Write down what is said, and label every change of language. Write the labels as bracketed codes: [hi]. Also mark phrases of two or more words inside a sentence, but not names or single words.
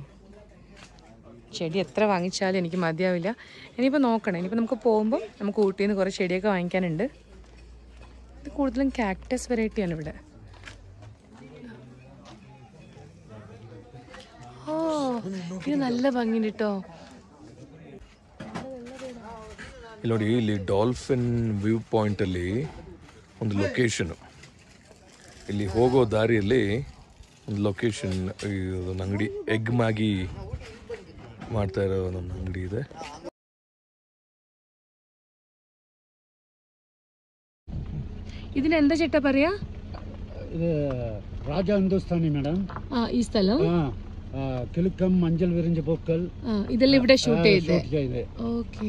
[ml] ചെടി എത്ര വാങ്ങിച്ചാലും എനിക്ക് മതിയാവില്ല. ഇനിയിപ്പോൾ നോക്കണം. ഇനിയിപ്പോൾ നമുക്ക് പോകുമ്പോൾ നമുക്ക് ഊട്ടിയിൽ നിന്ന് കുറേ ചെടിയൊക്കെ വാങ്ങിക്കാനുണ്ട്. ഇത് കൂടുതലും [en] cactus variety [ml] ഇവിടെ. ഓ, ഇത് നല്ല ഭംഗിയുണ്ട് കേട്ടോ. [kn] ನೋಡಿ, ಇಲ್ಲಿ ಡಾಲ್ಫಿನ್ ವ್ಯೂ ಪಾಯಿಂಟ್ ಅಲ್ಲಿ ಒಂದು ಲೊಕೇಶನ್, ಇಲ್ಲಿ ಹೋಗೋ ದಾರಿಯಲ್ಲಿ ಒಂದು ಲೊಕೇಶನ್, ಒಂದು ಅಂಗಡಿ, ಎಗ್ ಮ್ಯಾಗಿ ಮಾಡ್ತಾ ಇರೋ ಒಂದು ಅಂಗಡಿ ಇದೆ. [ml] ഇതിന് എന്താ ചേട്ടാ പറയാ? ഇത് രാജ ഹിന്ദുസ്ഥാനി മാഡം. ഈ സ്ഥലം കിലുക്കം, മഞ്ചൽ വിരിഞ്ച പൂക്കൾ, ഇതെല്ലാം ഇവിടെ ഷൂട്ട് ചെയ്തേ. ഓക്കെ.